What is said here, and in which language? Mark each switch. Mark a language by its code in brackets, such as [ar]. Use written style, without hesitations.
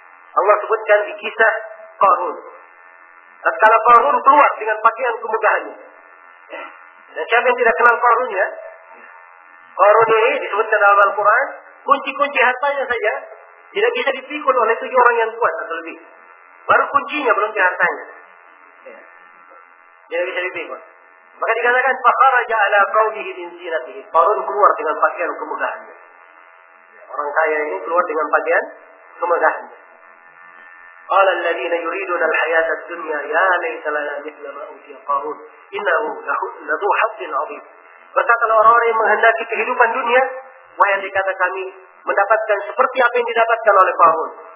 [id] Allah sebutkan di kisah Qarun. Dan kalau Qarun keluar dengan pakaian kemegahannya, dan siapa yang tidak kenal Qarun ya? Qarun ini disebutkan dalam Al-Quran, kunci-kunci hartanya saja tidak bisa dipikul oleh 7 orang yang kuat atau lebih. Baru kuncinya belum di hartanya. Tidak bisa dipikul. Maka dikatakan, [ar] فَخَرَجَ عَلَىٰ قَوْلِهِ مِنْ زِينَتِهِ. [id] Qarun keluar dengan pakaian kemegahannya. Orang kaya ini keluar dengan pakaian kemegahannya. [ar] قَالَ الَّذِينَ يُرِيدُونَ الْحَيَاةَ الدُّنْيَا يَا لَيْتَ لَنَا مِثْلَ مَا أُوتِيَ قَارُونَ إِنَّهُ لَذُو حَظٍّ عَظِيمٍ. [id] Berkata orang-orang yang menghendaki kehidupan dunia, wahai yang dikata kami, mendapatkan seperti apa yang didapatkan oleh Qarun.